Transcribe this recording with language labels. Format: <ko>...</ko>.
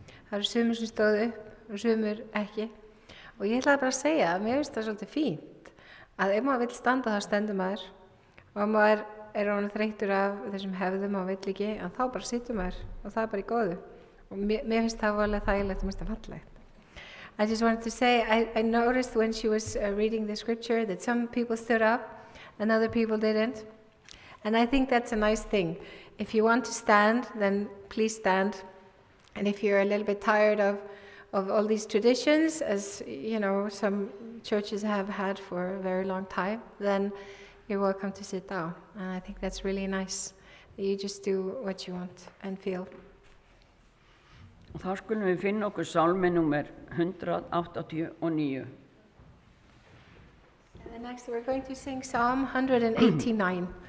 <is>Það eru sumir sem stóðu upp og sumir ekki. Og ég ætlaði bara að segja að mér finnst það svolítið fínt að ef maður vill standa þá stendur maður, og maður orðinn þreyttur af þessum hefðum og vill ekki, en þá bara situr maður og það bara í góðu. Og mér finnst það alveg þægilegt og mér finnst það fallegt.</is> <en>I just wanted to say, I noticed when she was reading the scripture that some people stood up and other people didn't. And I think that's a nice thing. If you want to stand, then please stand. And if you're a little bit tired of all these traditions, as you know, some churches have had for a very long time, then you're welcome to sit down. And I think that's really nice, that you just do what you want and feel.</en> <is>Og þá skulum við finna okkur sálmi númer 189.</is> <en>And then next we're going to sing Psalm 189.</en>